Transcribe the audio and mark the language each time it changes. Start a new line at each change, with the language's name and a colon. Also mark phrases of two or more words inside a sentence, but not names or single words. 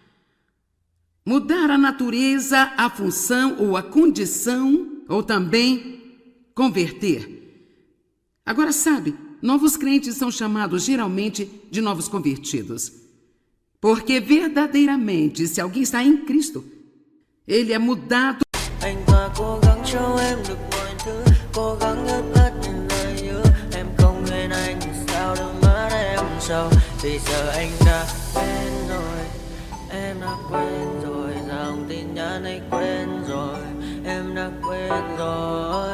Portuguese: Mudar a natureza, a função ou a condição, ou também converter. Agora, sabe, novos crentes são chamados geralmente de novos convertidos. Porque verdadeiramente, se alguém está em Cristo, ele é mudado.
Vietnamese: Anh ta cố gắng cho em được mọi thứ, cố gắng ngớt hết những lời hứa. Em không quên anh thì sao đôi mắt em sầu. Vì giờ anh đã quên rồi, em đã quên rồi. Dòng tin nhắn anh quên rồi, em đã quên rồi.